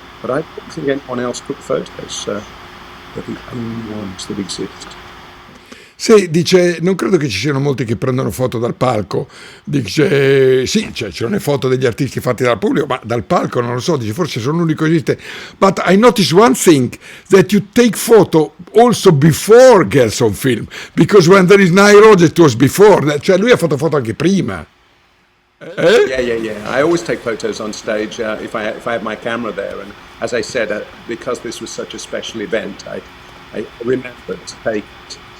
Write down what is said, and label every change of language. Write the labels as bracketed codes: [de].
[en] But I don't think anyone else took photos. They're the only ones that exist. [it] Sì, dice, non credo che ci siano molti che prendono foto dal palco. Dice, sì, ci sono le foto degli artisti fatti dal pubblico, ma dal palco non lo so, dice, forse sono l'unico che esiste. [en] But I noticed one thing, that you take photo also before Girls on Film, because when there is Nile Rodgers it was before, [it] cioè lui ha fatto foto anche prima. [en] Yeah. I always take photos on stage if I have my camera there, and as I said, because this was such a special event, I remembered to take it.